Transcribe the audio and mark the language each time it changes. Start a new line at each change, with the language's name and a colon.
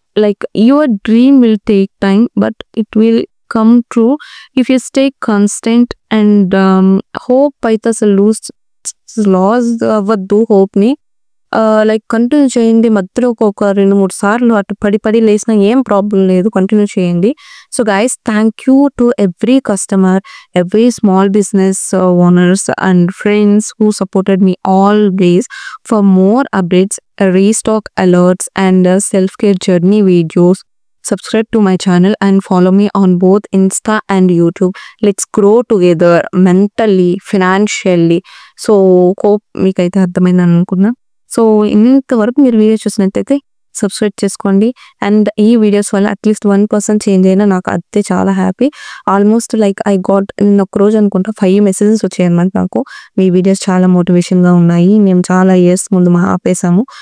English: like your dream will take time but it will come true if you stay constant and hope
Telugu: అయితే అసలు loss అవ్వద్దు హోప్‌ని. Like continue చేయండి. మధ్యలో ఒక 2, 3 సార్లు అటు పడి లేసినా ఏం ప్రాబ్లమ్ లేదు. కంటిన్యూ చేయండి.
English: So, guys thank you to every customer, every small business owners and friends who supported me always. For more updates, restock alerts and self care journey videos, subscribe to my channel and follow me on both Insta and YouTube. Let's grow together mentally, financially.
Telugu: So, hope మీకైతే అర్థమైందని అనుకున్నా. So, ఇంతవరకు మీరు video చూసినట్టయితే subscribe చేసుకోండి. And ఈ videos వల్ల at least 1% change అయినా నాకు అదే చాలా happy.
English: almost like I got
Telugu: నిన్న ఒక్కరోజు అనుకుంటా 5 మెసేజెస్ వచ్చాయన్నమాట నాకు. మీ వీడియోస్ చాలా మోటివేషన్‌గా ఉన్నాయి. మేము చాలా ఇయర్స్ ముందు ఆపేసాము.